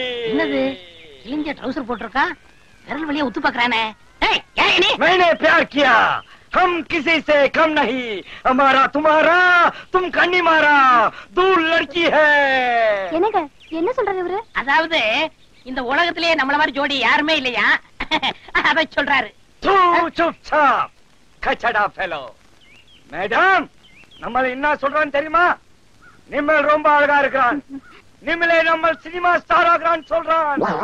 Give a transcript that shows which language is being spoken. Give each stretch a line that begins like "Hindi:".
Tamil: என்னது கிழிஞ்ச ட்ரவுசர் போட்டிருக்கா, விரல் வழியா உத்து பாக்குறானே. ஏய், ஏன் நீ?
Hindi: मैंने प्यार किया, हम किसी से कम नहीं, हमारा तुम्हारा, तुम कन्नी मारा, दूर लड़की है.
Tamil: என்னங்க என்ன சொல்றாரு இவரு? அதாவது இந்த உலகத்திலேயே நம்மள மாதிரி ஜோடி யாருமே இல்லையா, அத சொல்றாரு.
Hindi: तू चुपचाप
Tamil: கச்சடா ஃபெலோ. மேடம், நம்மள என்ன சொல்றான்னு தெரியுமா? நிம்மல் ரொம்ப அழகா இருக்கிறான், நிம்மலே நம்ம சினிமா ஸ்டார் ஆகறான்னு சொல்றான்.